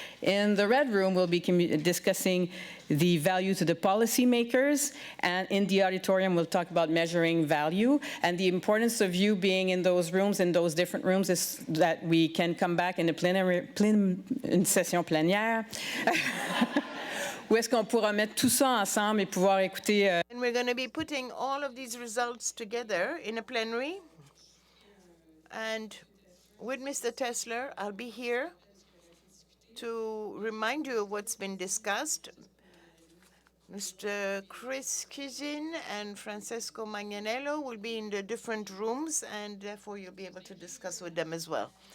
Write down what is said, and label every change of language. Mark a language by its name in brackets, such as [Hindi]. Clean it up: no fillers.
[English] In the red room, we'll be discussing the value to the policymakers. And in the auditorium, we'll talk about measuring value. And the importance of you being in those rooms, in those different rooms, is that we can come back in [French] une session plénière. Où est-ce qu'on pourra mettre tout ça ensemble et pouvoir écouter. [English] And we're going to be putting all of these results together in a plenary. And with Mr. Tesler, I'll be here to remind you of what's been discussed. Mr. Chris Kizin and Francesco Magnanello will be in the different rooms, and therefore you'll be able to discuss with them as well.